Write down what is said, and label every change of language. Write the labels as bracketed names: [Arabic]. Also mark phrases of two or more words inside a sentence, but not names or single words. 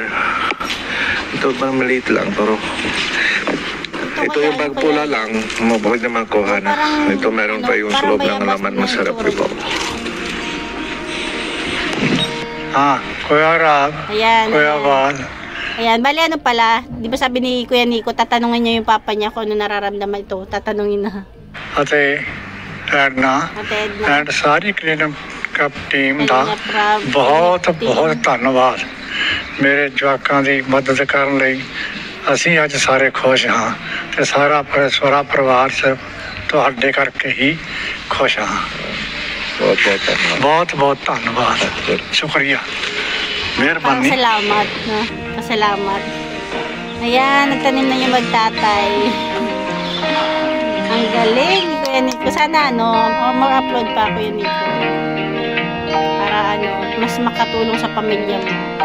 [Filipino] Ito parang maliit lang, pero ito yung pagpula lang, pwede makuha na. Ito meron pa yung loob ng laman, masarap ito. Kuya Rab, Kuya Bal. Ayan, bali pala, di ba sabi ni Kuya Nico, tatanungin niya yung papa niya kung ano nararamdaman ito, tatanungin na. [Punjabi] ਅਤੇ ਐਡਨਾ ਐਂਡ ਸਾਰੀ ਕਲੀਨਅਪ ਟੀਮ ਦਾ ਬਹੁਤ ਬਹੁਤ ਧੰਨਵਾਦ ਮੇਰੇ ਜਵਾਕਾਂ ਦੀ ਮਦਦ ਕਰਨ ਲਈ ਅਸੀਂ ਅੱਜ ਸਾਰੇ ਖੁਸ਼ ਹਾਂ ਤੇ ਸਾਰਾ ਪਰਿਵਾਰ ਤੁਹਾਡੇ ਕਰਕੇ ਹੀ ਖੁਸ਼ ਹਾਂ ਬਹੁਤ ਬਹੁਤ ਧੰਨਵਾਦ ਸ਼ੁਕਰੀਆ ਮਿਹਰਬਾਨੀ [Filipino] salamat, no? Pasalamat. Ayan, nagtanim na yung magtatay. Ang galing ni Kuya Nico. Sana mag-upload pa Kuya Nico. Para mas makatulong sa pamilya mo.